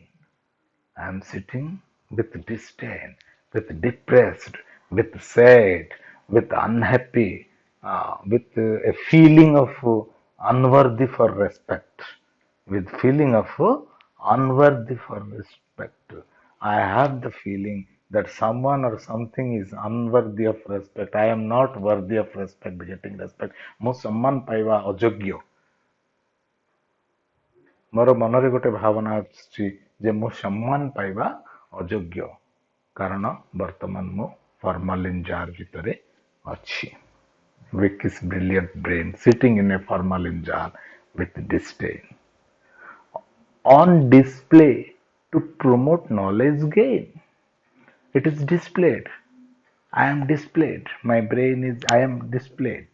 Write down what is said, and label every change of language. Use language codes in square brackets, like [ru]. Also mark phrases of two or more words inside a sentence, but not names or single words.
[en] I am sitting with disdain, with depressed, with sad, with unhappy, with a feeling of unworthy for respect, with feeling of unworthy for respect. I have the feeling that someone or something is unworthy of respect. I am not worthy of respect, getting respect. [or] ମୁଁ ସମ୍ମାନ ପାଇବା ଅଯୋଗ୍ୟ। ମୋର ମନରେ ଗୋଟେ ଭାବନା ଆସୁଛି ଯେ ମୁଁ ସମ୍ମାନ ପାଇବା ଅଯୋଗ୍ୟ କାରଣ ବର୍ତ୍ତମାନ ମୁଁ ଫର୍ମାଲିନ୍ ଜାର ଭିତରେ ଅଛି। [en] Vicky's brilliant brain sitting in a formalin jar with disdain. On display to promote knowledge gain. It is displayed. I am displayed. My brain is, I am displayed.